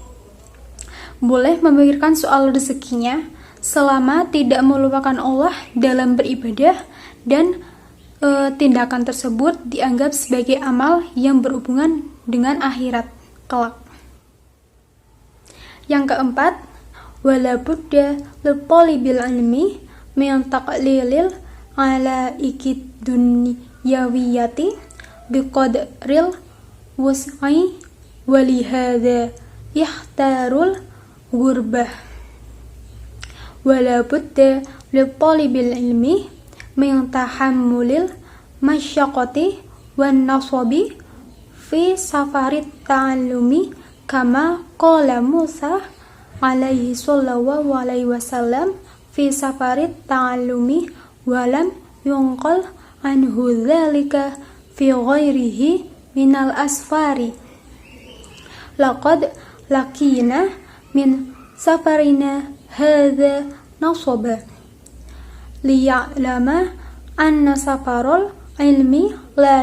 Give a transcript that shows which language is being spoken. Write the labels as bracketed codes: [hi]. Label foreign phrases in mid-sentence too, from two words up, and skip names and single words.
[id] Boleh memikirkan soal rezekinya selama tidak melupakan Allah dalam beribadah dan tindakan tersebut dianggap sebagai amal yang berhubungan dengan akhirat kelak. Yang keempat, [ar] ولا بد لطالب العلم من تقليل العلائق الدنيوية بقدر الوسع ولهذا يختار الغربة ولا بد لطالب العلم من تحمل المشقة والنصب في سفر التعلم كما قال موسى عليه صلى الله عليه وسلم في سفر التعلم ولم ينقل عنه ذلك في غيره من الأسفار. لقد لقينا من سفرنا هذا نصبا ليعلم أن سفر العلم لا